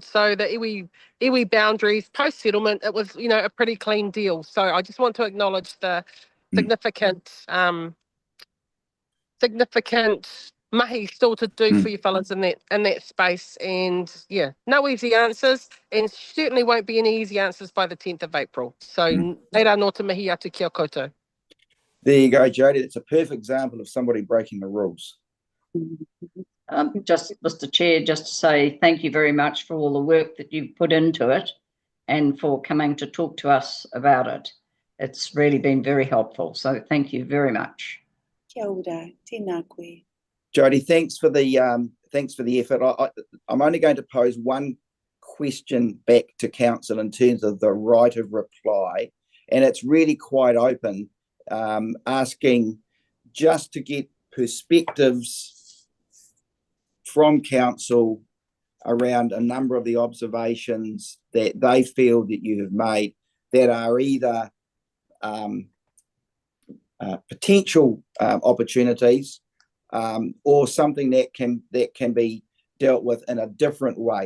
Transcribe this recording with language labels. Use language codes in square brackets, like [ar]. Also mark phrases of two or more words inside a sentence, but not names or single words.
[en] So the iwi boundaries post settlement, it was, you know, a pretty clean deal. So I just want to acknowledge the significant mahi still to do for you fellas in that space. And yeah, no easy answers, and certainly won't be any easy answers by the 10th of April. [mi] So reira no te mihi atu kia koutou. [en] There you go, Jody. It's a perfect example of somebody breaking the rules. Just, Mr. Chair, just to say thank you very much for all the work that you've put into it and for coming to talk to us about it. It's really been very helpful. So thank you very much. [mi] Kia ora, tēnā koe. [en] Jody, thanks for the effort. I'm only going to pose one question back to council in terms of the right of reply, and it's really quite open, asking just to get perspectives from council around a number of the observations that they feel that you have made that are either potential opportunities or something that can be dealt with in a different way.